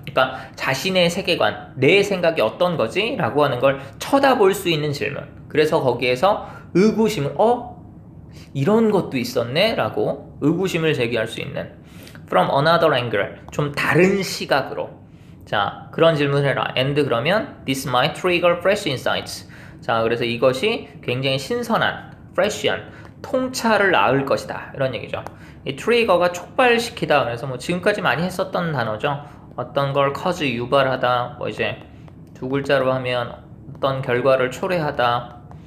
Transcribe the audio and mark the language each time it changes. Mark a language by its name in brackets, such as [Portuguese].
[Korean] 그러니까 자신의 세계관, 내 생각이 어떤 거지? 라고 하는 걸 쳐다볼 수 있는 질문. 그래서 거기에서 의구심을 이런 것도 있었네? 라고 의구심을 제기할 수 있는 [English] from another angle, [Korean] 좀 다른 시각으로. 자, 그런 질문을 해라. [English] and [Korean] 그러면 [English] this might trigger fresh insights. [Korean] 자, 그래서 이것이 굉장히 신선한, fresh한 통찰을 낳을 것이다. 이런 얘기죠. 이 트리거가 촉발시키다. 그래서 뭐 지금까지 많이 했었던 단어죠. 어떤 걸 cause, 유발하다. 뭐 이제 두 글자로 하면 어떤 결과를 초래하다.